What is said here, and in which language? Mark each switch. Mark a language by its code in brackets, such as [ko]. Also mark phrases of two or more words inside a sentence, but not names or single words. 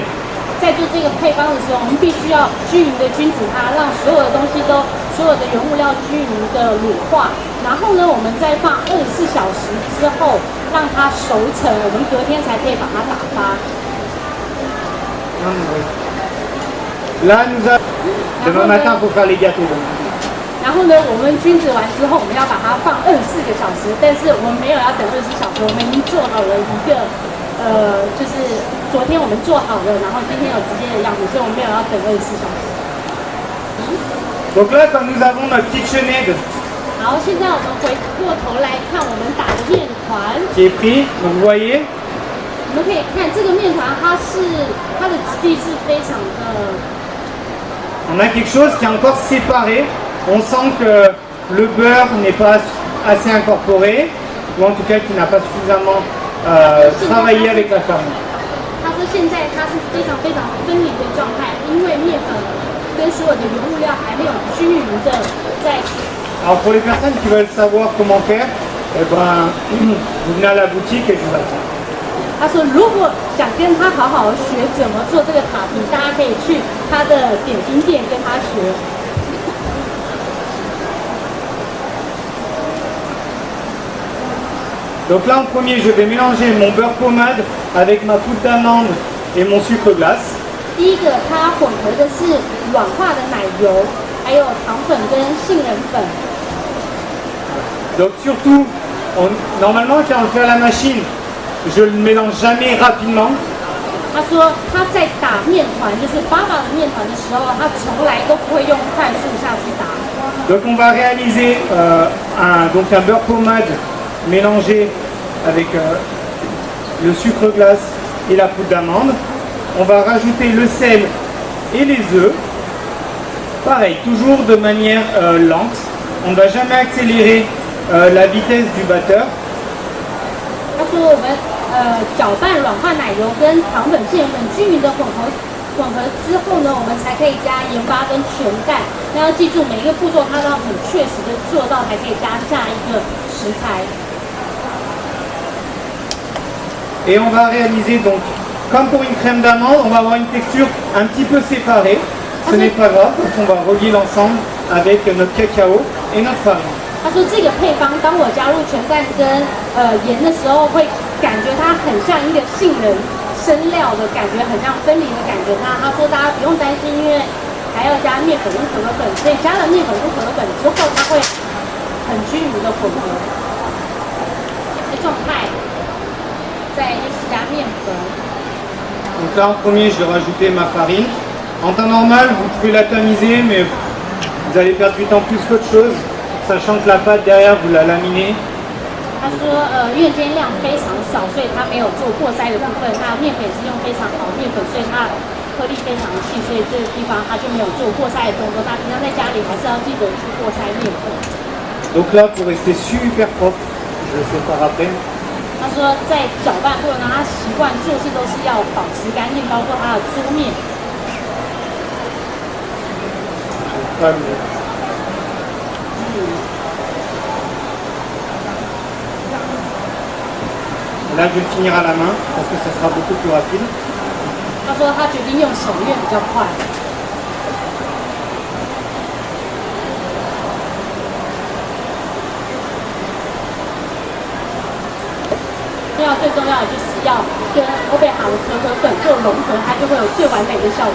[zh] 在做这个配方的时候，我们必须要均匀的均质它，让所有的东西都所有的原物料均匀的乳化。然后呢，我们再放24小时之后让它熟成，我们隔天才可以把它打发。 [fr] Là, demain matin, il faut faire les gâteaux. [zh] 然后呢，我们均质完之后，我们要把它放24个小时，但是我们没有要等24小时，我们已经做好了一个就是昨天我们做好了，然后今天有直接的样子，所以我们没有要等24小时。 [fr] Donc là, quand nous avons notre KitchenAid [zh] 好，现在我们回过头来看我们打的面团 [fr] qui est pris, donc vous voyez. [zh] 我们可以看这个面团，它的质地是非常的。 [fr] On a quelque chose qui est encore séparé. On sent que le beurre n'est pas assez incorporé, ou en tout cas qu'il n'a pas suffisamment travailler avec la farine. [zh] 他说现在它是非常非常分离的状态，因为面粉跟所有的原物料还没有均匀的在一起。 [fr] Alors pour les personnes qui veulent savoir comment faire, eh ben, vous venez à la boutique et je vous attends. [zh] 他说如果想跟他好好学怎么做这个塔皮，大家可以去他的点心店跟他学。 [fr] Donc là en premier je vais mélanger mon beurre pommade avec ma poudre d'amande et mon sucre glace. [zh] 第一个，它混合的是软化的奶油，还有糖粉跟杏仁粉。 [fr] Donc surtout, normalement quand on le fait à la machine, je ne le mélange jamais rapidement. [zh] 他说他在打面团，就是爸爸的面团的时候，他从来都不会用快速下去打。 [fr] Donc on va réaliser un beurre pommade mélangé avec le sucre glace et la poudre d'amande. On va rajouter le sel et les œufs. Pareil, toujours de manière lente. On ne va jamais accélérer la vitesse du batteur. [zh] 他说我们搅拌软化奶油跟糖粉、杏仁粉均匀的混合之后呢，我们才可以加盐巴跟全蛋。那要记住每一个步骤，它都要很确实的做到，才可以加下一个食材。 [fr] Et on va réaliser donc, comme pour une crème d'amande, on va avoir une texture un petit peu séparée. Ce n'est pas grave, on va relier l'ensemble avec notre cacao et notre farine. [zh] 他说这个配方，当我加入全蛋跟盐的时候，会感觉它很像一个杏仁生料的感觉，很像分离的感觉。他说大家不用担心，因为还要加面粉跟可可粉，所以加了面粉跟可可粉之后，它会很均匀的混合。状态。再就是加面粉。 [fr] Donc là en premier je vais rajouter ma farine. En temps normal vous pouvez la tamiser mais vous allez perdre du temps plus qu'autre chose, sachant que la pâte derrière vous la laminez. [zh] 他说因为今天量非常少，所以他没有做过筛的部分。那面粉是用非常好的面粉，所以它颗粒非常细，所以这个地方他就没有做过筛的动作。他平常在家里还是要记得去过筛面粉。 [fr] Donc là pour rester super propre, je le sépare à peine. [zh] 他说在搅拌过程中，他习惯做事都是要保持干净，包括他的桌面。 [fr] Là je vais le finir à la main parce que ça sera beaucoup plus rapide. [zh] 他说他决定用手，因为比较快。最重要的就是要跟欧贝好的可可粉做融合，它就会有最完美的效果。